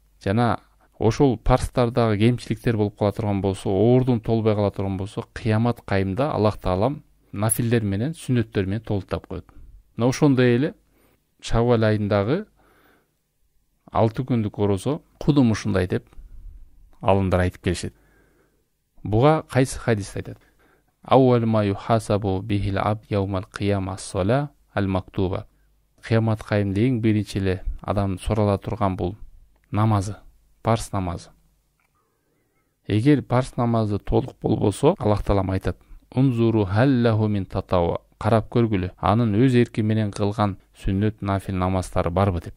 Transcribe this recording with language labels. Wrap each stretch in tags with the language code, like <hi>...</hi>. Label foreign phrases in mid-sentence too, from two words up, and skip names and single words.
<ky>Жана ошол парстардагы кемчиликтер болуп кала турган болсо, оордун толбой кала турган болсо, кыямат кайымда Аллах Таалам нафилдер менен, сүннөттөр менен толуктап коет. Мына ошондой эле Шаввал айындагы 6 күндүк орозо кудум ушундай деп алымдар айтып келишет. Буга кайсы хадис айтат?</ky> <ar>أول ما يحاسب به العبد يوم القيامة الصلاة المكتوبة.</ar> <ky>Кыямат кайымда эң биринчи эле адам сурала турган бул намазы, парс намазы. Эгер парс намазы толук болбосо, Аллах Таалам айтат:</ky> <ar>"انظروا هل له من تطوع."</ar> <ky>Карап көргүлө, анын өз эрки менен кылган сүннөт нафил намаздары барбы деп.</ky>